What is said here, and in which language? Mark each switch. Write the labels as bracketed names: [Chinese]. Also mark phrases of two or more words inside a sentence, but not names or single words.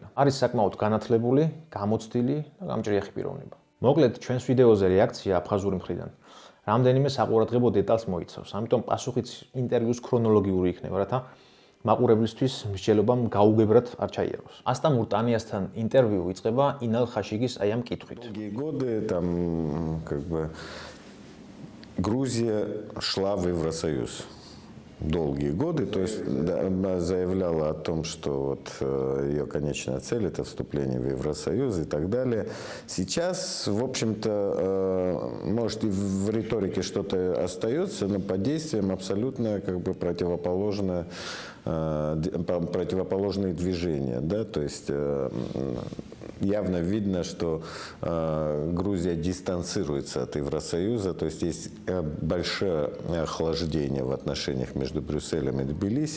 [Georgian] არის საკმაოდ განათლებული, გამოცდილი და გამჭრიახი პიროვნება. მოკლედ, ჩვენს ვიდეოზე რეაქცია აფხაზური მხრიდან რამდენიმე საყურადღებო დეტალს მოიცავს. ამიტომ პასუხიც ინტერვიუს ქრონოლოგიური იქნება, რათა მაყურებლისთვის მსჯელობამ გაუგებრად არ ჩაიაროს. ასტამურ ტანიასთან ინტერვიუ იწყება ინალ ხაშიგის აი ამ კითხვით. [Russian] Долгие годы там как бы Грузия шла в Евросоюз. Долгие годы, то есть заявляла о том, что вот ее конечная цель это вступление в Евросоюз и так далее. Сейчас, в общем-то, может и в риторике что-то остается, но по действиям абсолютно как бы противоположные движения, да, то есть явно видно, что Грузия дистанцируется от Евросоюза, то есть есть большое охлаждение в отношениях между Брюсселем и Тбилиси.